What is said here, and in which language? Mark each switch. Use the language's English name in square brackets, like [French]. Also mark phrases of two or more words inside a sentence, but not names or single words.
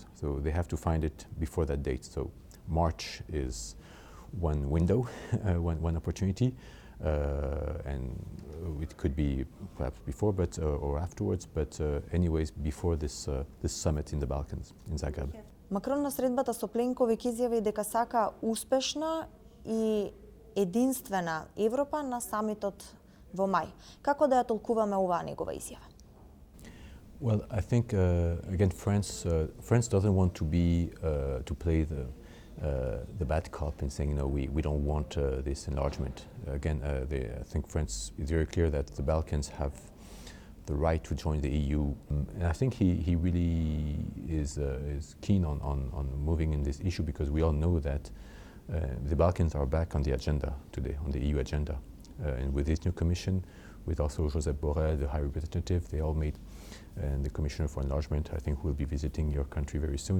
[English] So they have to find it before that date. So March is one window, one opportunity. And it could be perhaps before, or afterwards, but anyways before this summit in the Balkans, in Zagreb. [Macedonian] Макрон на средбата со Пленковиќ изјави дека сака успешна и единствена Европа на самитот во мај. Како да ја толкуваме оваа негова изјава? [English] Well, I think again France doesn't want to play the bad cop in saying, we don't want this enlargement. Again, I think France is very clear that the Balkans have the right to join the EU, and I think he really is keen on moving in this issue, because we all know that the Balkans are back on the agenda today, on the EU agenda, and with this new commission, with also Josep Borrell, the High Representative, they all made, and the Commissioner for Enlargement, I think, will be visiting your country very soon.